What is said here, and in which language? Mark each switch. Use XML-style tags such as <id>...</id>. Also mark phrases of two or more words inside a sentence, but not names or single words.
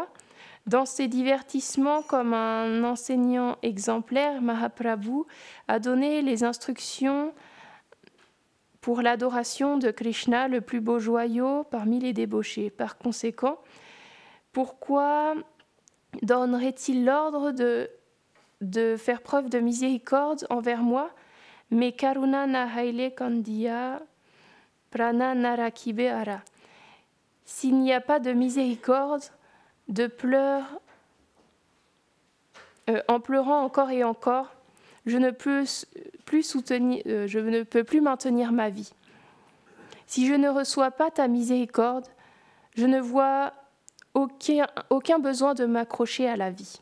<fr>Dans ses divertissements, comme un enseignant exemplaire, Mahaprabhu a donné les instructions pour l'adoration de Krishna, le plus beau joyau parmi les débauchés. Par conséquent, pourquoi donnerait-il l'ordre de faire preuve de miséricorde envers moi?</fr> <bn>Mais করুণা নাহইলে কাঁদিয়া প্রাণ নারাখিবে আর.</bn> <fr>S'il n'y a pas de miséricorde, de pleurs, en pleurant encore et encore, je ne peux plus maintenir ma vie. Si je ne reçois pas ta miséricorde, je ne vois aucun besoin de m'accrocher à la vie.</fr>